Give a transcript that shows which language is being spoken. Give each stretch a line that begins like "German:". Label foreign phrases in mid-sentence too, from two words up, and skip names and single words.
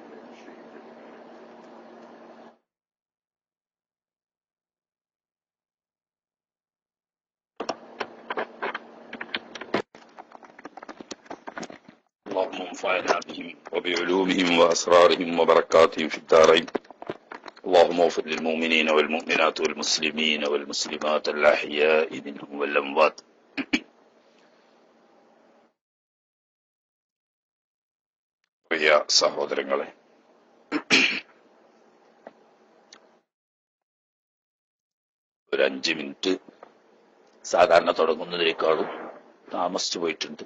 Arabic: اللهم انفعنا بهم وبعلومهم وأسرارهم وبركاتهم في الدارين اللهم اغفر للمؤمنين والمؤمنات والمسلمين والمسلمات الأحياء منهم والأموات
Malayalam: പ്രിയ സഹോദരങ്ങളെ, ഒരു 5 മിനിറ്റ് സാധാരണ തുടങ്ങുന്നതിനേക്കാളും താമസിച്ചു പോയിട്ടുണ്ട്.